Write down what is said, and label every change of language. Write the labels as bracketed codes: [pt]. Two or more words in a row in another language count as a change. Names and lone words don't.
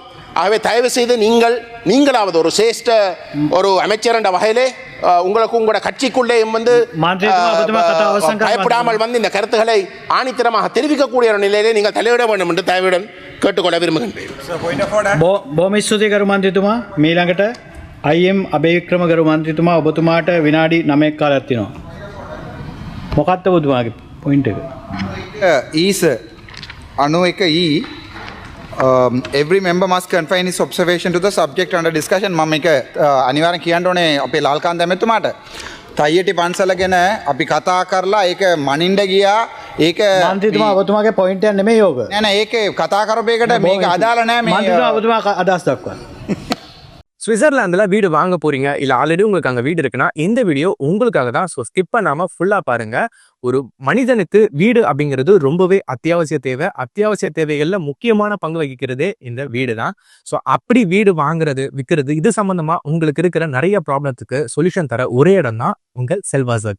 [ta] ஆகவே தயவு செய்து நீங்களாவது ஒரு சிரேஷ்ட ஒரு அமைச்சர் என்ற வகையிலே உங்களுக்கு உங்களோட கட்சிக்குள்ளே வந்து பயப்படாமல் வந்து இந்த கருத்துக்களை ஆணித்தரமாக தெரிவிக்கக்கூடிய ஒரு நிலையிலே நீங்கள் தலையிட வேண்டும் என்று தயவுடன் கேட்டுக்கொள்ள விரும்புகின்றேன். [si] බොහොම ස්තුතියි ගරු මන්ත්‍රීතුමා. මීළඟට IM අබේවික්‍රම ගරු මන්ත්‍රීතුමා ඔබතුමාට විනාඩි 9ක් කාලයක් තියෙනවා. මොකක්ද ඔබතුමාගේ පොයින්ට් එක? [en] is 91E every member must confine his observation to the subject under discussion. [si] මම මේක අනිවාර්යෙන් කියන්න ඕනේ අපේ ලාල්කාන්ත ඇමතුමාට. තයියටි පන්සල ගැන අපි කතා කරලා ඒක මනින්න ගියා. ඒක මන්ත්‍රීතුමා ඔබතුමාගේ පොයින්ට් එක නෙමෙයි ඕක. නෑ නෑ ඒක කතා කරපු එකට මේක අදාළ නෑ. මේ මන්ත්‍රීතුමා ඔබතුමා අදහස් දක්වන්න. [ta] ஸ்விட்சர்லாந்தில் வீடு வாங்க போறீங்க இல்லை ஆல்ரெடி உங்களுக்கு அங்கே வீடு இருக்குன்னா இந்த வீடியோ உங்களுக்காக தான். ஸோ ஸ்கிப் பண்ணாமல் ஃபுல்லாக பாருங்க. ஒரு மனிதனுக்கு வீடு அப்படிங்கிறது ரொம்பவே அத்தியாவசிய தேவை. அத்தியாவசிய தேவைகளில் முக்கியமான பங்கு வகிக்கிறதே இந்த வீடு தான். ஸோ அப்படி வீடு வாங்குறது விற்கிறது இது சம்பந்தமா உங்களுக்கு இருக்கிற நிறைய ப்ராப்ளத்துக்கு சொல்யூஷன் தர ஒரே இடம் தான் உங்கள் செல்வாசக்.